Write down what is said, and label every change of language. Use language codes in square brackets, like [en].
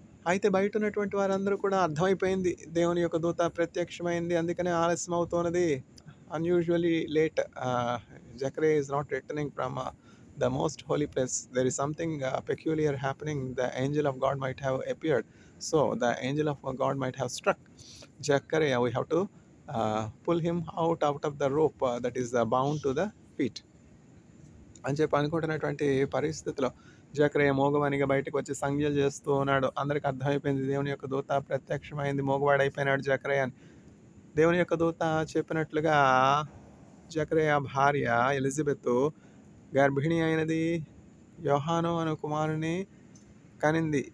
[te] అయితే బయట ఉన్నటువంటి వారందరూ కూడా అర్థమైపోయింది, దేవుని యొక్క దూత ప్రత్యక్షమైంది, అందుకనే ఆలస్యం అవుతున్నది. [en] Unusually late. Zechariah is not returning from the most holy place. There is something peculiar happening. The angel of God might have appeared. So the angel of God might have struck Zechariah. We have to pull him out of the rope that is bound to the feet. [te] అని చెప్పి అనుకుంటున్నటువంటి పరిస్థితిలో జకర్యా మోగవానిగా బయటకు వచ్చి సంజ్ఞలు చేస్తూ ఉన్నాడు. అందరికి అర్థమైపోయింది, దేవుని యొక్క దూత ప్రత్యక్షమైంది, మోగవాడైపోయినాడు జకర్యా అని. దేవుని యొక్క దూత చెప్పినట్లుగా జకర్యా భార్య ఎలిజబెత్ గర్భిణి అయినది, యోహాను అను కుమారుని కనింది.